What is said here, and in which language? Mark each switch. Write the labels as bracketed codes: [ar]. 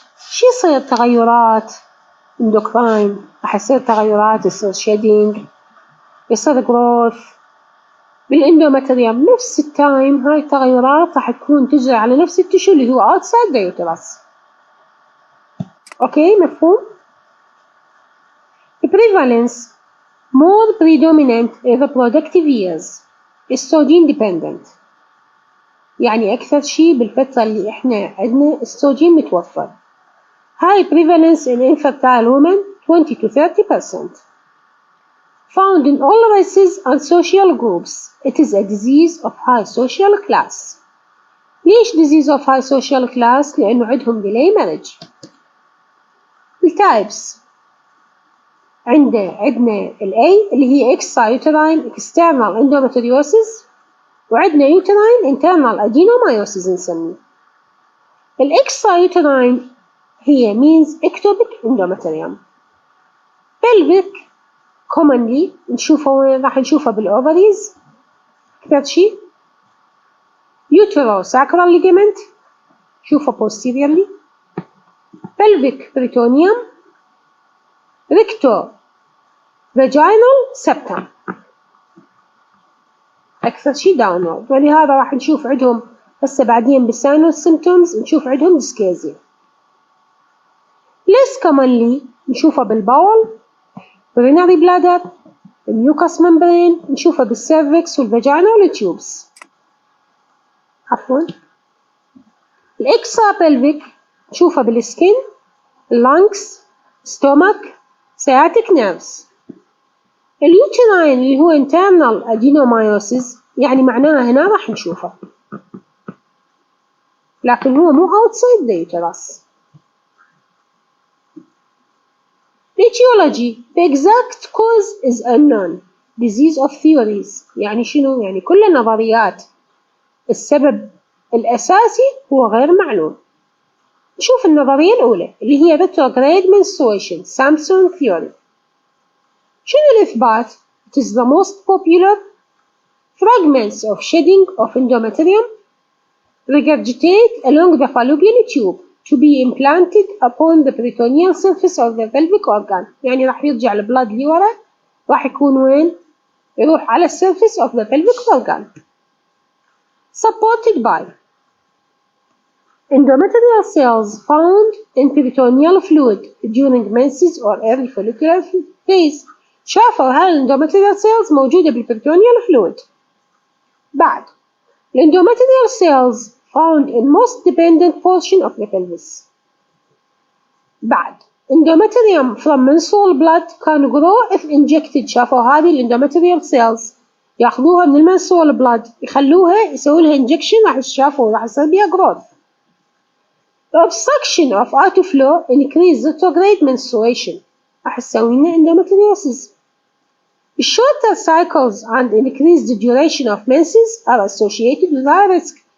[ar] شي يصير تغيرات اندوكراين، راح يصير تغيرات، يصير شيدينج، يصير جروث بالاندومتريوم. نفس التايم هاي التغيرات راح تكون تجري على نفس التشو اللي هو [en] outside the uterus. [ar] اوكي مفهوم؟ [en] The prevalence more predominant in reproductive years estrogen dependent. [ar] يعني أكثر شيء بالفترة اللي إحنا عندنا استروجين متوفر. [en] High prevalence in infertile women 20 to 30%. Found in all races and social groups. It is a disease of high social class. ليش disease of high social class؟ [ar] لأنه عندهم [en] delay marriage. التايبس عندنا ال A [ar] اللي هي [en] extrauterine external endometriosis، وعندنا uterine internal adenomyosis نسميه. ال extrauterine هي means ectopic endometrium. pelvic commonly [ar] نشوفه وين؟ راح نشوفه بالovaries أكثر شيء. [en] uterosacral ligament نشوفه posteriorly. pelvic peritoneum. recto-vaginal septum [ar] أكثر شيء downward، ولهذا راح نشوف عندهم هسه بعدين بالساينال symptoms نشوف عندهم dyschezia. [en] less commonly [ar] نشوفه بالبول، [en] urinary bladder، mucous membrane، نشوفه بالسيرفكس والفاجينا والتيوبس. [ar] عفوا. [en] الإكسترا pelvic نشوفه بالسكين، lungs، stomach، sciatic nerves. [ar] اليوتراين اللي هو [en] internal adenomyosis [ar] يعني معناها هنا راح نشوفه، لكن هو مو [en] outside the uterus. Etiology. The exact cause is unknown. Disease of theories. [ar] يعني شنو؟ يعني كل النظريات السبب الأساسي هو غير معلوم. نشوف النظرية الأولى اللي هي [en] retrograde menstruation Samson theory. [ar] شنو الإثبات؟ [en] It is the most popular. Fragments of shedding of endometrium regurgitate along the fallopian tube to be implanted upon the peritoneal surface of the pelvic organ. [ar] يعني راح يرجع البلاد لورا، راح يكون وين؟ يروح على [en] surface of the pelvic organ. Supported by endometrial cells found in peritoneal fluid during menses or early follicular phase. [ar] شافوا هاي الانdometrial cells موجودة بالperitoneal fluid. [en] بعد endometrial cells found in most dependent portion of the pelvis. بعد endometrium from menstrual blood can grow if injected. [ar] شافوا هذه الانdometrial cells ياخذوها من المنسول blood يخلوها يسووا لها injection، راح يشافوا راح يصير بيها growth. [en] The obstruction of outflow increase retrograde menstruation [ar] راح تسوي لنا [en] endometriosis. Shorter cycles and increased duration of menses are associated with high risk.